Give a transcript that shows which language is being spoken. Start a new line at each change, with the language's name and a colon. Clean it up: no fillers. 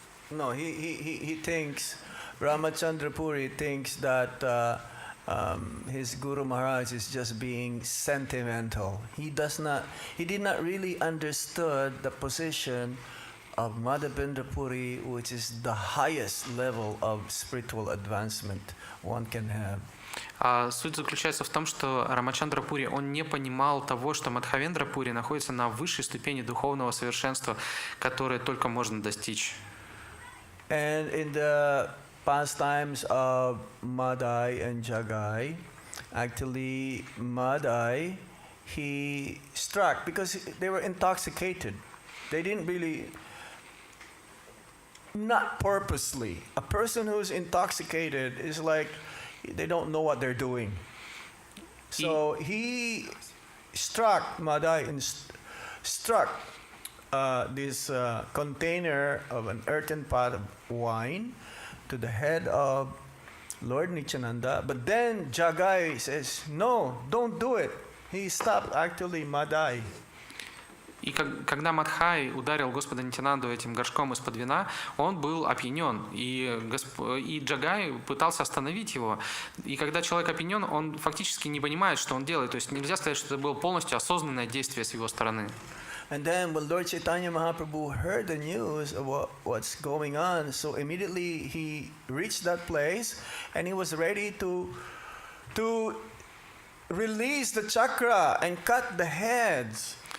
English: No, he thinks, Ramachandra Puri thinks that his Guru Maharaj is just being sentimental. He did not really understood the position of Madhavendra Puri, which is the highest level of spiritual advancement one can have.
Russian: Суть заключается в том, что Рамачандра Пури, он не понимал того, что Мадхавендра Пури находится на высшей ступени духовного совершенства, которое только можно достичь.
English: And in the pastimes of Madai and Jagai, actually Madai, he struck because they were intoxicated. They didn't really, not purposely. A person who's intoxicated is like, they don't know what they're doing. So he struck Madai and struck this container of an earthen pot of wine to the head of Lord Nityananda. But then Jagai says, no, don't do it. He stopped actually Madai.
Russian: И когда Мадхай ударил Господа Нитянанду этим горшком из-под вина, он был опьянен, и Джагай пытался остановить его. И когда человек опьянен, он фактически не понимает, что он делает. То есть нельзя сказать, что это было полностью осознанное действие с его стороны.
English: And then when Lord Chaitanya Mahaprabhu heard the news of what's going on, so immediately he reached that place and he was ready to release the chakra and cut the heads.